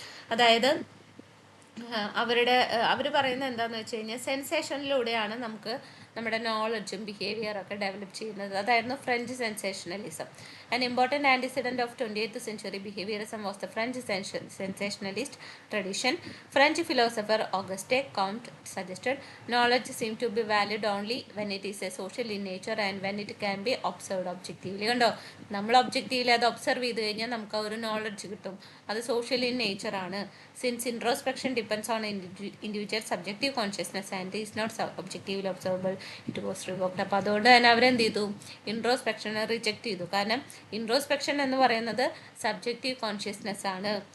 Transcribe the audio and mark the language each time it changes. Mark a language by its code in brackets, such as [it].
[ml] അതായത് അവർ പറയുന്നത് എന്താണെന്ന് വെച്ച് കഴിഞ്ഞാൽ സെൻസേഷനിലൂടെയാണ് നമുക്ക് നമ്മുടെ നോളജും ബിഹേവിയറൊക്കെ ഡെവലപ്പ് ചെയ്യുന്നത്. അതായിരുന്നു French sensationalism. [en] An important antecedent of 20th century behaviorism was the French sensationalist tradition. French philosopher Auguste Comte suggested knowledge seems to be valid only when it is a social in nature and when it can be observed objectively. [ml] കണ്ടോ, നമ്മൾ objectively അത് observe ചെയ്ത് കഴിഞ്ഞാൽ നമുക്ക് ആ ഒരു knowledge കിട്ടും. അത് സോഷ്യൽ ഇൻ നേച്ചർ ആണ്. [en] Since introspection depends on individual subjective consciousness and is not objectively observable, it was revoked. [ml] അപ്പോൾ അതുകൊണ്ട് തന്നെ അവരെന്ത് ചെയ്തു, ഇൻട്രോസ്പെക്ഷനെ റിജക്റ്റ് ചെയ്തു. കാരണം ഇൻട്രോസ്പെക്ഷൻ എന്ന് പറയുന്നത് സബ്ജക്റ്റീവ് കോൺഷ്യസ്നെസ് ആണ്.